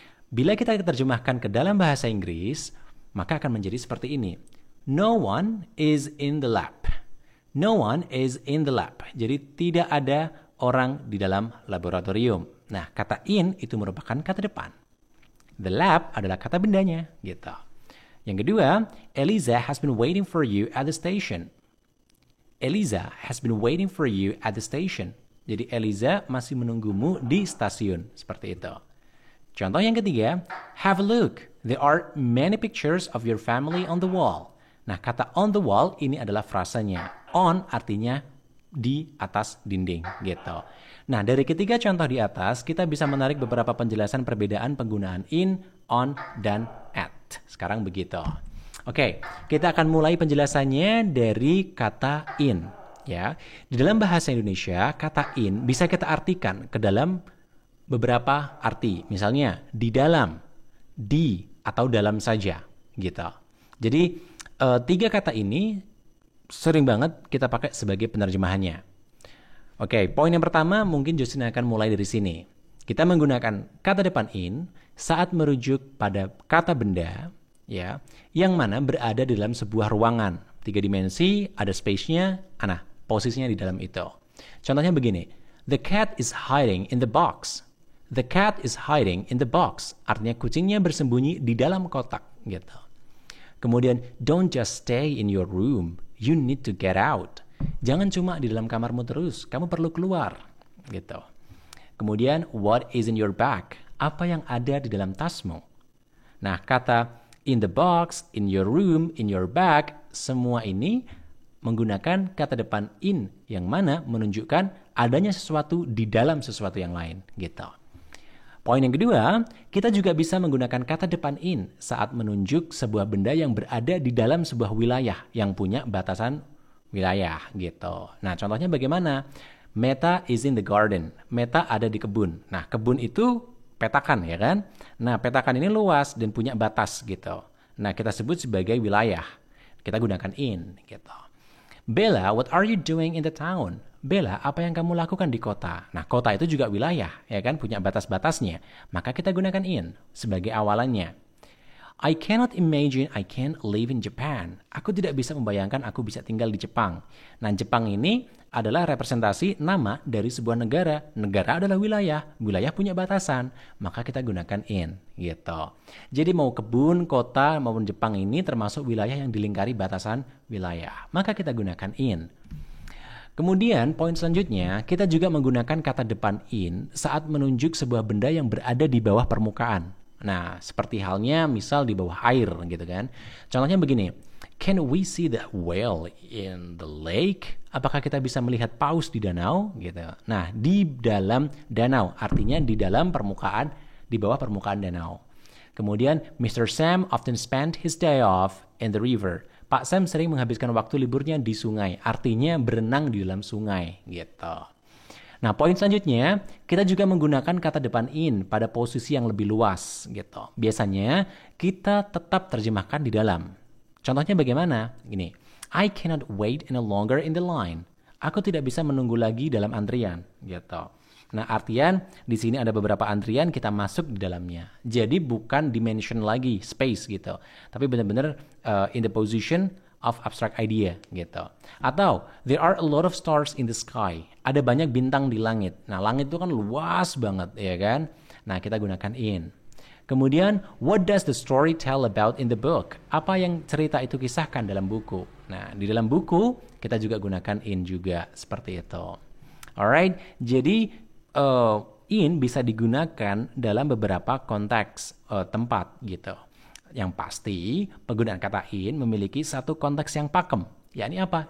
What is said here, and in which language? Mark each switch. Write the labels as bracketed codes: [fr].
[id] Bila kita terjemahkan ke dalam bahasa Inggris, maka akan menjadi seperti ini. [en] No one is in the lab. No one is in the lab. [id] Jadi tidak ada orang di dalam laboratorium. Nah, kata in itu merupakan kata depan. [en] The lab [id] adalah kata bendanya, gitu. Yang kedua, [en] Eliza has been waiting for you at the station. Eliza has been waiting for you at the station. [id] Jadi Eliza masih menunggumu di stasiun, seperti itu. Contoh yang ketiga, [en] have a look. There are many pictures of your family on the wall. [id] Nah, kata [en] on the wall [id] ini adalah frasanya. On artinya di atas dinding, gitu. Nah, dari ketiga contoh di atas, kita bisa menarik beberapa penjelasan perbedaan penggunaan in, on, dan at. Sekarang begitu. Oke, kita akan mulai penjelasannya dari kata in. Ya, di dalam bahasa Indonesia, kata in bisa kita artikan ke dalam beberapa arti. Misalnya, di dalam, di, atau dalam saja, gitu. Jadi, tiga kata ini sering banget kita pakai sebagai penerjemahannya. Oke, poin yang pertama mungkin Jasin akan mulai dari sini. Kita menggunakan kata depan in saat merujuk pada kata benda, ya, yang mana berada di dalam sebuah ruangan. 3 dimensi, ada space-nya, posisinya di dalam itu. Contohnya begini, [en] the cat is hiding in the box. The cat is hiding in the box. [id] Artinya kucingnya bersembunyi di dalam kotak, gitu. Kemudian, [en] don't just stay in your room. You need to get out. [id] Jangan cuma di dalam kamarmu terus. Kamu perlu keluar, gitu. Kemudian, [en] what is in your bag? [id] Apa yang ada di dalam tasmu? Nah, kata [en] in the box, in your room, in your bag, [id] semua ini menggunakan kata depan in yang mana menunjukkan adanya sesuatu di dalam sesuatu yang lain, gitu. Poin yang kedua, kita juga bisa menggunakan kata depan in saat menunjuk sebuah benda yang berada di dalam sebuah wilayah yang punya batasan wilayah, gitu. Nah, contohnya bagaimana? [en] Meta is in the garden. [id] Meta ada di kebun. Nah, kebun itu petakan, ya kan? Nah, petakan ini luas dan punya batas, gitu. Nah, kita sebut sebagai wilayah. Kita gunakan in, gitu. [en] Bella, what are you doing in the town? [id] Bella, apa yang kamu lakukan di kota? Nah, kota itu juga wilayah, ya kan? Punya batas-batasnya. Maka kita gunakan in sebagai awalannya. [en] I cannot imagine I can live in Japan. [id] Aku tidak bisa membayangkan aku bisa tinggal di Jepang. Nah, Jepang ini adalah representasi nama dari sebuah negara. Negara adalah wilayah. Wilayah punya batasan. Maka kita gunakan in. Gitu. Jadi mau kebun, kota, maupun Jepang ini termasuk wilayah yang dilingkari batasan wilayah. Maka kita gunakan in. Kemudian poin selanjutnya, kita juga menggunakan kata depan in saat menunjuk sebuah benda yang berada di bawah permukaan. Nah, seperti halnya misal di bawah air gitu kan. Contohnya begini, [en] can we see the whale in the lake? [id] Apakah kita bisa melihat paus di danau? Gitu. Nah, di dalam danau, artinya di dalam permukaan, di bawah permukaan danau. Kemudian, Mr. [en] Sam often spent his day off in the river. [id] Pak Sam sering menghabiskan waktu liburnya di sungai, artinya berenang di dalam sungai, gitu. Nah, poin selanjutnya, kita juga menggunakan kata depan in pada posisi yang lebih luas, gitu. Biasanya, kita tetap terjemahkan di dalam. Contohnya bagaimana? [en] Gini, I cannot wait any longer in the line. [id] Aku tidak bisa menunggu lagi dalam antrian, gitu. Nah, artian di sini ada beberapa antrian, kita masuk di dalamnya. Jadi bukan dimension lagi, space gitu. Tapi benar-benar [en] in the position of abstract idea [id] gitu. [en] Atau there are a lot of stars in the sky. [id] Ada banyak bintang di langit. Nah, langit itu kan luas banget, ya kan? Nah, kita gunakan in. [en] Kemudian, what does the story tell about in the book? [id] Apa yang cerita itu kisahkan dalam buku? Nah, di dalam buku kita juga gunakan in juga seperti itu. Alright, jadi in bisa digunakan dalam beberapa konteks tempat gitu. Yang pasti penggunaan kata in memiliki satu konteks yang pakem, yakni apa?